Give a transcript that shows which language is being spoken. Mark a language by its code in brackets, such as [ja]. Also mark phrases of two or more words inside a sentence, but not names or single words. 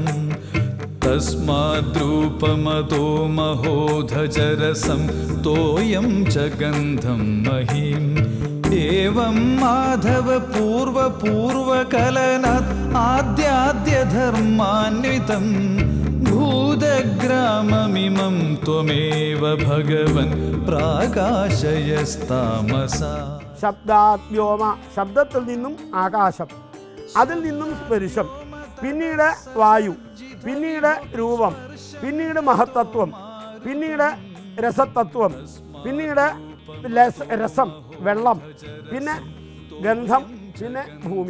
[sa] तस्माद्रूपमतो महोधजरसं तोयं च गन्धं महीम् एवं माधव पूर्वपूर्वकलनात् आद्याद्यधर्मान्वितं भूतग्राममिमं त्वमेव भगवन् പ്രാകാശയസ്താമസാ. [ml] ശബ്ദാദ്യോമ, ശബ്ദത്തിൽ നിന്നും ആകാശം, അതിൽ നിന്നും സ്പർശം, പിന്നീട് വായു, പിന്നീട് രൂപം, പിന്നീട് മഹത്തത്വം, പിന്നീട് രസതത്വം, പിന്നീട് രസം വെള്ളം, പിന്നെ ഗന്ധം, പിന്നെ ഭൂമി.